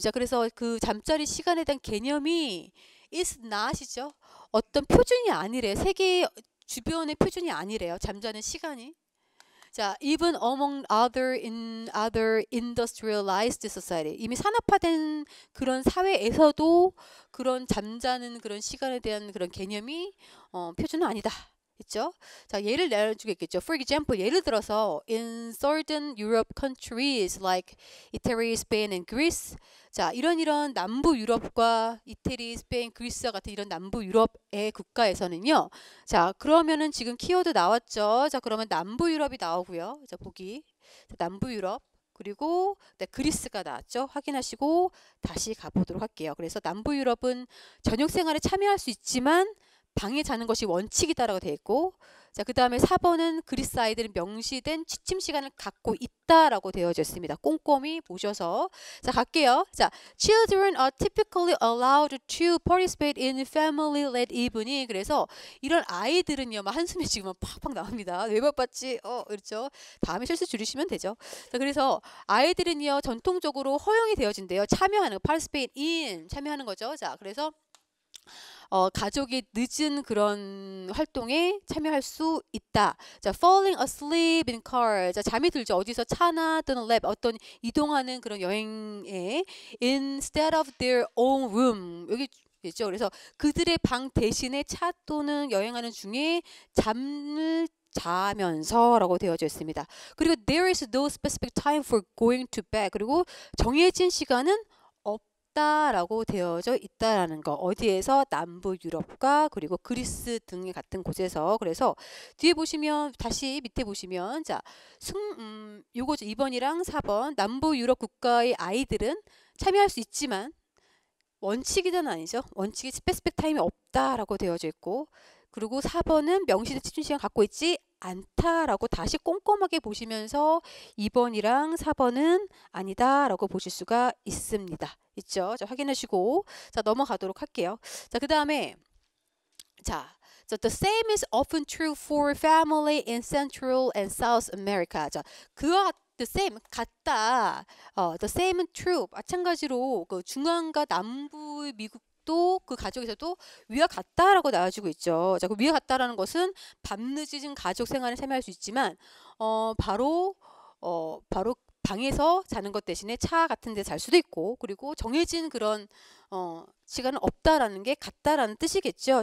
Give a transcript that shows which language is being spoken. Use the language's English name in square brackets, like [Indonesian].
[Korean] 자, 그래서 그 잠자리 시간에 대한 개념이 [English] is not [Korean] 이죠. 어떤 표준이 아니래요. 세계 주변의 표준이 아니래요. 잠자는 시간이. [English] 자, even among other industrialized society. [Korean] 이미 산업화된 그런 사회에서도 그런 잠자는 그런 시간에 대한 그런 개념이 표준은 아니다. 있죠? 자, 예를 내주겠죠. [English] For example, [Korean] 예를 들어서 [English] in certain Europe countries like Italy, Spain, and Greece. [Korean] 자, 이런 남부 유럽과 이태리, 스페인, 그리스와 같은 이런 남부 유럽의 국가에서는요. 자, 그러면은 지금 키워드 나왔죠. 자, 그러면 남부 유럽이 나오고요. 자, 보기. 자, 남부 유럽. 그리고 그리스가 나왔죠. 확인하시고 다시 가보도록 할게요. 그래서 남부 유럽은 저녁 생활에 참여할 수 있지만 방에 자는 것이 원칙이다라고 되어 있고, 자, 그 다음에 4번은 그리스 아이들은 명시된 취침 시간을 갖고 있다라고 되어져 있습니다. 꼼꼼히 보셔서. 자, 갈게요. [English] 자, children are typically allowed to participate in family-led evening. [Korean] 그래서 이런 아이들은요, 막 한숨이 지금 팍팍 나옵니다. 왜 바빴지? 그렇죠. 다음에 실수 줄이시면 되죠. 자, 그래서 아이들은요, 전통적으로 허용이 되어진대요. 참여하는, [English] participate in, [Korean] 참여하는 거죠. 자, 그래서 가족이 늦은 그런 활동에 참여할 수 있다. [English] 자, falling asleep in car. 자, [Korean] 잠이 들죠. 어디서 차나 또는 랩 어떤 이동하는 그런 여행에 [English] instead of their own room. [Korean] 여기 있죠. 그래서 그들의 방 대신에 차 또는 여행하는 중에 잠을 자면서라고 되어져 있습니다. [English] 그리고 there is no specific time for going to bed. [Korean] 그리고 정해진 시간은 라고 되어져 있다라는 거. 어디에서? 남부 유럽과 그리고 그리스 등의 같은 곳에서. 그래서 뒤에 보시면 다시 밑에 보시면 자, 요거죠. 2번이랑 4번. 남부 유럽 국가의 아이들은 참여할 수 있지만 원칙이든 아니죠. 원칙이 스페시픽 타임이 없다라고 되어져 있고, 그리고 4번은 명시된 취침 시간 갖고 있지 않다라고 다시 꼼꼼하게 보시면서 2번이랑 4번은 아니다라고 보실 수가 있습니다. 있죠? 자, 확인하시고 자, 넘어가도록 할게요. [English] 자, 그다음에 자, the same is often true for family in Central and South America. [Korean] 자, 그와 [English] the same [Korean] 같다. [English] the same is true. [Korean] 마찬가지로 그 중앙과 남부 미국도 그 가족에서도 위와 같다라고 나와주고 있죠. 자, 그 위와 같다라는 것은 밤늦은 가족 생활에 참여할 수 있지만 바로 방에서 자는 것 대신에 차 같은 데 잘 수도 있고, 그리고 정해진 그런 시간은 없다라는 게 같다라는 뜻이겠죠.